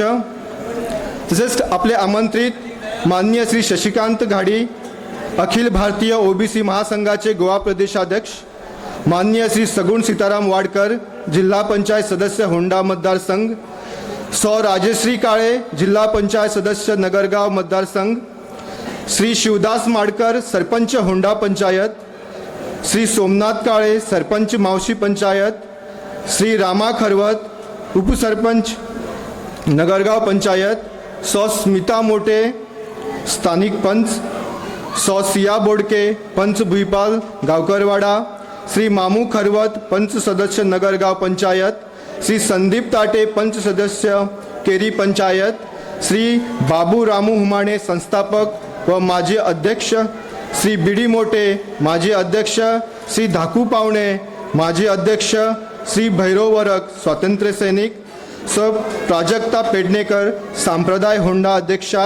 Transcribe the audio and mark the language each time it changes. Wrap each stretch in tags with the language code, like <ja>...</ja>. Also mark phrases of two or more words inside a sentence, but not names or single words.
<mr>तसेच आपले आमंत्रित माननीय श्री शशिकांत घाडी, अखिल भारतीय ओबीसी महासंघाचे गोवा प्रदेशाध्यक्ष। माननीय श्री सगुण सीताराम वाडकर, जिल्हा पंचायत सदस्य होंडा मतदारसंघ। सौ राजश्री काळे, जिल्हा पंचायत सदस्य नगरगाव मतदारसंघ। श्री शिवदास माडकर, सरपंच होंडा पंचायत। श्री सोमनाथ काळे, सरपंच मावशी पंचायत। श्री रामा खरवत, उपसरपंच नगरगाव पंचायत। सौ स्मिता मोटे, स्थानिक पंच। सौ सिया बोडके, पंच भुईपाल गावकरवाडा। श्री मामू खरवत, पंच सदस्य नगरगाव पंचायत। श्री संदीप ताटे, पंच सदस्य केरी पंचायत। श्री बाबू रामू हुमाणे, संस्थापक व माजी अध्यक्ष। श्री बीडी मोटे, माजी अध्यक्ष। श्री धाकू पावणे, माजी अध्यक्ष। श्री भैरव वरक, स्वातंत्र्य सैनिक। सौ प्राजक्ता पेडणेकर, संप्रदाय होंडा अध्यक्षा।</mr>